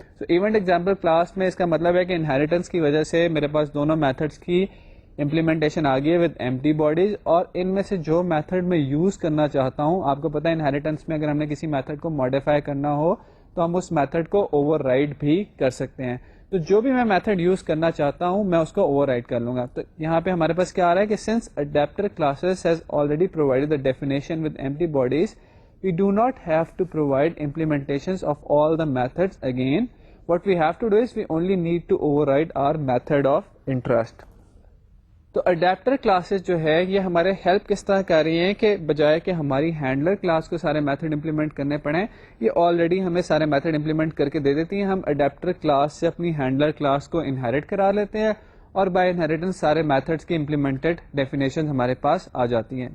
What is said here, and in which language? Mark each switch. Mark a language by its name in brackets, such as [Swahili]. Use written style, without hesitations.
[Urdu] تو event example class میں اس کا مطلب ہے کہ انہیریٹنس کی وجہ سے میرے پاس دونوں میتھڈس کی امپلیمنٹیشن آ گئی ہے [English] with empty bodies, [Urdu] اور ان میں سے جو میتھڈ میں یوز کرنا چاہتا ہوں, آپ کو پتا ہے انہیریٹنس میں اگر ہم نے کسی میتھڈ کو ماڈیفائی کرنا ہو تو ہم اس میتھڈ کو اوور رائڈ بھی کر سکتے ہیں. تو جو بھی میں میتھڈ یوز کرنا چاہتا ہوں میں اس کو اوور رائڈ کر لوں گا. تو یہاں پہ ہمارے پاس کیا آ رہا ہے کہ [English] Since adapter classes has already provided the definition with empty bodies, we do not have to provide implementations of all the methods again. What we have to do is we only need to override our method of interest. [Urdu] تو adapter classes جو ہے یہ ہمارے help کس طرح کر رہی ہیں کہ بجائے کہ ہماری ہینڈلر کلاس کو سارے میتھڈ امپلیمنٹ کرنے پڑیں, یہ آلریڈی ہمیں سارے میتھڈ امپلیمنٹ کر کے دے دیتی ہیں. ہم اڈیپٹر کلاس سے اپنی ہینڈلر کلاس کو انہیرٹ کرا لیتے ہیں اور بائی انہیریٹنس سارے میتھڈس کی امپلیمنٹڈ ڈیفینیشن ہمارے پاس آ جاتی ہیں.